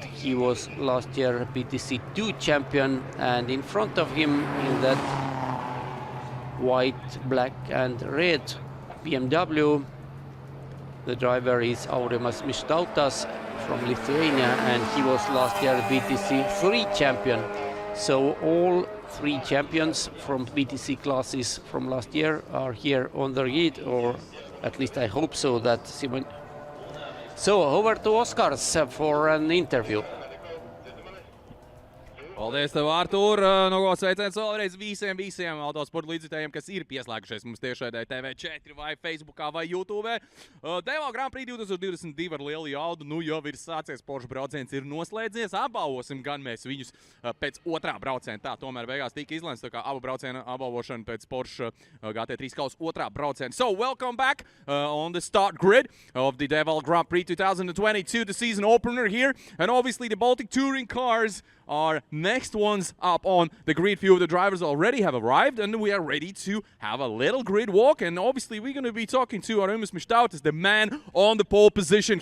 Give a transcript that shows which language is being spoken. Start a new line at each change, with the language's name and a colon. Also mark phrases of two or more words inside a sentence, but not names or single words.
English: He was last year BaTCC 2 champion, and in front of him in that white, black and red BMW, the driver is Aurimas Mištautas from Lithuania, and he was last year BaTCC 3 champion. So all 3 champions from BaTCC classes from last year are here on the grid, or at least I hope so. That Simon. So over to Oskars for an interview.
Latvian: Paldies tev, Artur! No ko sveiciens vēlreiz visiem autosporta līdzjutējiem, kas ir pieslēgušies mums tiešraidē TV4 vai Facebookā vai YouTube. DeWALT Grand Prix 2022 ar lielu jaudu, nu jau ir sācies, Porsche brauciens ir noslēdzies, apbalvosim gan mēs viņus pēc otrā brauciena. Tā tomēr beigās tika izlēmts, tā kā abu braucienu apbalvošana pēc Porsche GT3 CUP otrā brauciena.
English: So welcome back on the start grid of the DeWALT Grand Prix 2022, the season opener here, and obviously the Baltic Touring Cars are next ones up on the grid. Few of the drivers already have arrived, and we are ready to have a little grid walk. And obviously, we're going to be talking to Aurimas Mištautas, the man on the pole position.